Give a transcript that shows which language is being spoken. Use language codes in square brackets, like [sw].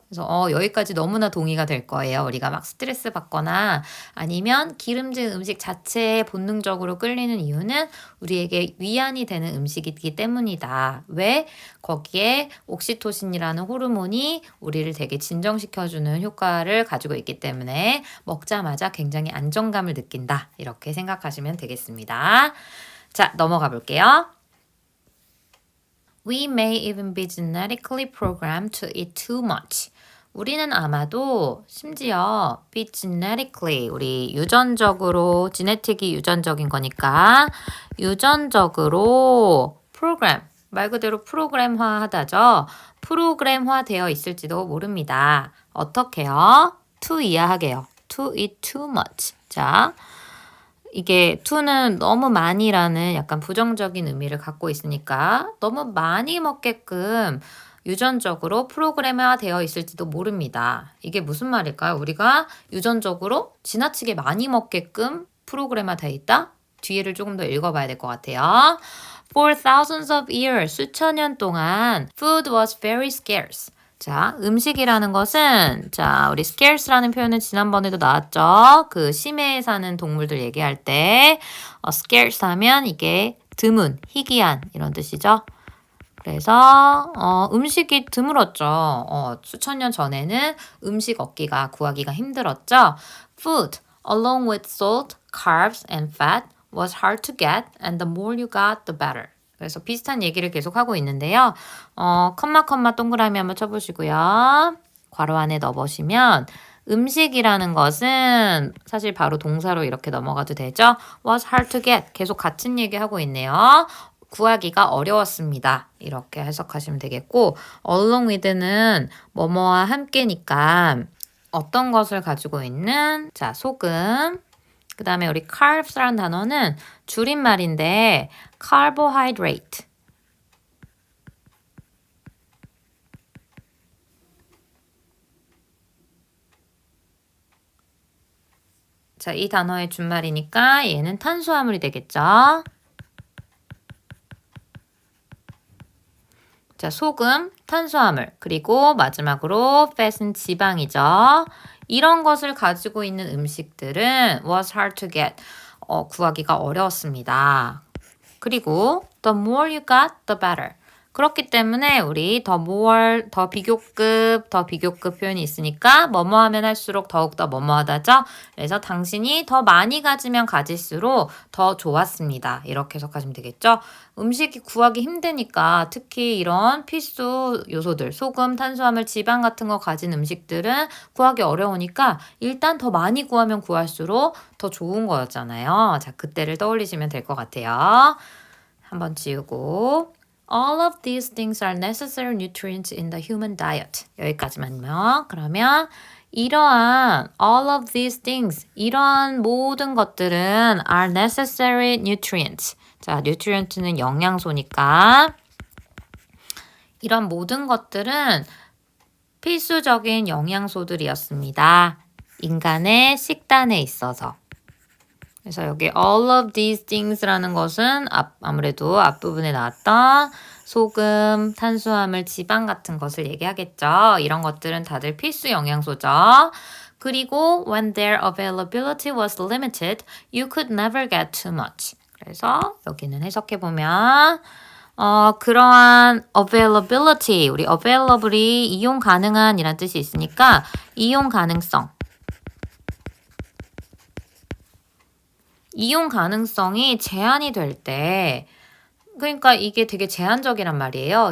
[ko] 그래서 여기까지 너무나 동의가 될 거예요. 우리가 막 스트레스 받거나 아니면 기름진 음식 자체에 본능적으로 끌리는 이유는 우리에게 위안이 되는 음식이기 때문이다. 왜? 거기에 옥시토신이라는 호르몬이 우리를 되게 진정시켜주는 효과를 가지고 있기 때문에 먹자마자 굉장히 안정감을 느낀다. 이렇게 생각하시면 되겠습니다. 자, 넘어가 볼게요. [en] We may even be genetically programmed to eat too much. [ko] 우리는 아마도 심지어 [en] be genetically, [ko] 우리 유전적으로, genetic이 유전적인 거니까 유전적으로 program, 말 그대로 프로그램화하다죠. 프로그램화 되어 있을지도 모릅니다. 어떻게요? to 이해하게요. [en] to eat too much. [ko] 자, 이게 to는 너무 많이라는 약간 부정적인 의미를 갖고 있으니까 너무 많이 먹게끔 유전적으로 프로그램화 되어 있을지도 모릅니다. 이게 무슨 말일까요? 우리가 유전적으로 지나치게 많이 먹게끔 프로그램화 되어 있다? 뒤에를 조금 더 읽어봐야 될 것 같아요. [en] For thousands of years, [ko] 수천 년 동안 [en] food was very scarce. [ko] 자, 음식이라는 것은 자, 우리 scarce라는 표현은 지난번에도 나왔죠. 그 심해에 사는 동물들 얘기할 때 scarce 하면 이게 드문, 희귀한 이런 뜻이죠. 그래서 음식이 드물었죠. 수천 년 전에는 음식 얻기가 구하기가 힘들었죠. [en] Food, along with salt, carbs, and fat, was hard to get, and the more you got, the better. [ko] 그래서 비슷한 얘기를 계속 하고 있는데요. 컴마 동그라미 한번 쳐보시고요. 괄호 안에 넣어보시면 음식이라는 것은 사실 바로 동사로 이렇게 넘어가도 되죠. [en] Was hard to get. [ko] 계속 같은 얘기하고 있네요. 구하기가 어려웠습니다. 이렇게 해석하시면 되겠고 along with는 뭐뭐와 함께니까 어떤 것을 가지고 있는 자 소금 그 다음에 우리 carbs라는 단어는 줄임말인데 carbohydrate 자, 이 단어의 준말이니까 얘는 탄수화물이 되겠죠. 자, 소금, 탄수화물, 그리고 마지막으로 fat은 지방이죠. 이런 것을 가지고 있는 음식들은 [en] was hard to get. [ko] 구하기가 어려웠습니다. 그리고 [en] the more you got, the better. [ko] 그렇기 때문에 우리 더 more, 더 비교급 표현이 있으니까 뭐뭐 하면 할수록 더욱더 뭐뭐하다죠. 그래서 당신이 더 많이 가지면 가질수록 더 좋았습니다. 이렇게 해석하시면 되겠죠. 음식이 구하기 힘드니까 특히 이런 필수 요소들, 소금, 탄수화물, 지방 같은 거 가진 음식들은 구하기 어려우니까 일단 더 많이 구하면 구할수록 더 좋은 거였잖아요. 자, 그때를 떠올리시면 될 것 같아요. 한번 지우고 [en] All of these things are necessary nutrients in the human diet. [ko] 여기까지만요. 그러면 이러한 [en] all of these things, [ko] 이러한 모든 것들은 [en] are necessary nutrients. [ko] 자, nutrient는 영양소니까 이런 모든 것들은 필수적인 영양소들이었습니다. 인간의 식단에 있어서. 그래서 여기 [en] all of these things [ko] 라는 것은 아무래도 앞부분에 나왔던 소금, 탄수화물, 지방 같은 것을 얘기하겠죠. 이런 것들은 다들 필수 영양소죠. [en] 그리고 when their availability was limited, you could never get too much. [ko] 그래서 여기는 해석해보면 그러한 availability, 우리 available이 이용 가능한 이란 뜻이 있으니까 이용 가능성. 이용 가능성이 제한이 될 때, 그러니까 이게 되게 제한적이란 말이에요.